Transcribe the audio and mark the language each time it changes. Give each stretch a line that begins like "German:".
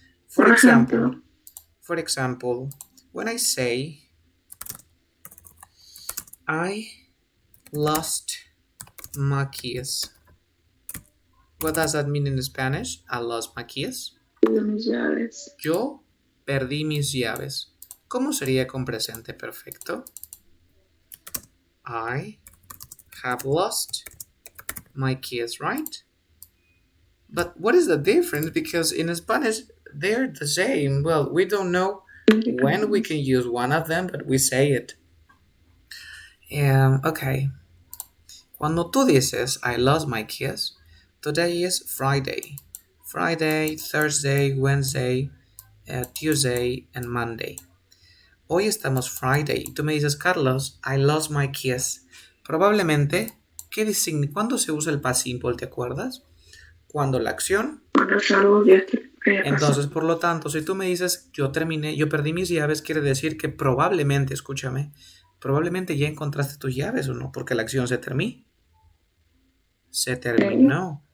English: For example, when I say I lost my keys, what does that mean in Spanish? I lost my keys.
Spanish: Mis llaves. Yo perdí mis llaves. ¿Cómo sería con presente perfecto?
English: I have lost my keys, right? But what is the difference? Because in Spanish, they're the same. Well, we don't know when we can use one of them, but we say it. Okay.
Spanish: Cuando tú dices,
English: I lost my keys, today is Friday. Friday, Thursday, Wednesday, Tuesday, and Monday.
Spanish: Hoy estamos Friday y tú me dices, Carlos,
English: I lost my keys.
Spanish: Probablemente, ¿cuándo se usa el past simple? ¿Te acuerdas? Cuando la acción. Entonces, por lo tanto, si tú me dices, yo perdí mis llaves, quiere decir que probablemente, escúchame, probablemente ya encontraste tus llaves o no, porque la acción se terminó.